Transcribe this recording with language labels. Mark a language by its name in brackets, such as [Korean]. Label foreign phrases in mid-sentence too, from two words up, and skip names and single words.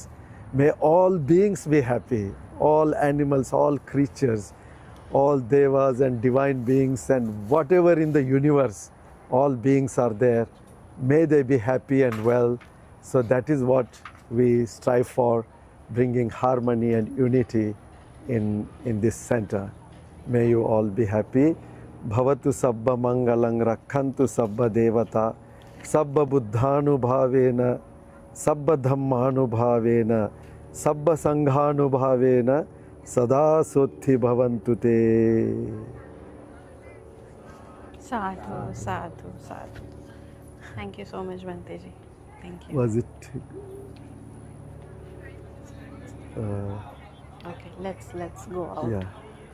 [English] May all beings be happy, all animals, all creatures, all devas and divine beings and whatever in the universe, all beings are there. May they be happy and well. So that is what we strive for, bringing harmony and unity in this center. May you all be happy. [Pali] Bhavatu sabba mangalang rakhantu sabba devata sabba buddhanubhavena sabba dhammanubhavena sabba sanghanubhavena sada sothi bhavantu te. Sadhu, sadhu, sadhu. [English] Thank you so much, Bhanteji. Thank you. Was it? Okay, let's go out. Yeah.